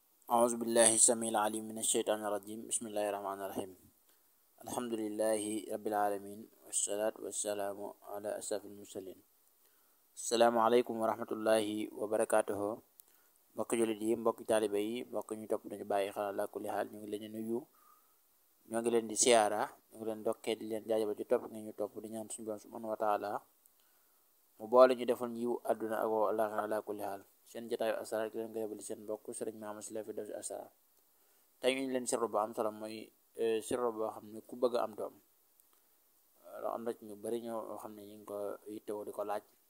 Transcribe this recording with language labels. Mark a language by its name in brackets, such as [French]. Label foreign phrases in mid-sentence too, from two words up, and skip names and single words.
[Arabic] أعوذ بالله السميع العليم من الشيطان الرجيم بسم الله الرحمن الرحيم الحمد لله رب العالمين والصلاة والسلام على أشرف المرسلين السلام عليكم ورحمة الله وبركاته [Wolof] mbokk jullit yi mbokk taalibe yi mbokk ñu topp nañu bàyyi xel [Arabic] على كل حال [Wolof] ñu ngi leen di nuyu ñoo ngi leen di siyaara ñu ngi leen dokkee di leen jaajëfal ci topp nga ñu topp di ñaan suñu borom [Arabic] سبحانه وتعالى [Wolof] mu boole ñu defal yiw àdduna ak àllaaxira [Arabic] على كل حال [Wolof] seen jotaayu asrar ki leen ko yebali seen mbokk sëriñ Mamadou Sylla fi def si asrar tey ñu leen sirru bu am solo mooy sirru boo xam ne ku bëgg am doom am na ñu bari ñoo xam ne ñu ngi ko yittewoo di ko laaj